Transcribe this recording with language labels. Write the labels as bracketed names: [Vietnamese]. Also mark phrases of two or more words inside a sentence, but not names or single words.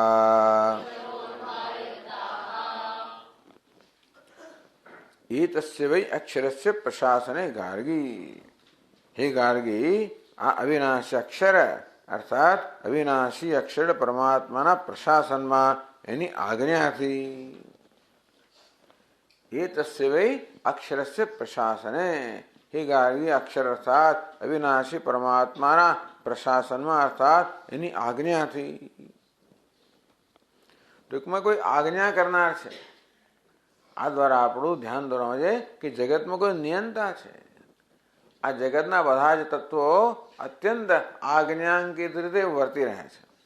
[Sanskrit] एतस्य वै अक्षरस्य प्रशासने गार्गी. [Gujarati] હે ગાર્ગી, આ અવિનાશી અક્ષર અર્થાત અવિનાશી અક્ષર પરમાત્માના પ્રશાસનમાં એની આજ્ઞાથી. [Sanskrit] एतस्य वै अक्षरस्य प्रशासने. [Gujarati] હે ગાર્ગી, અક્ષર અર્થાત અવિનાશી પરમાત્માના પ્રશાસનમાં અર્થાત એની આજ્ઞાથી. ટૂંકમાં કોઈ આજ્ઞા કરનાર છે. આ દ્વારા આપણું ધ્યાન દોરવા છે કે જગતમાં કોઈ નિયંતા છે. આ જગતના બધા જ તત્વો અત્યંત આજ્ઞાંકિત રીતે વર્તી રહ્યા છે.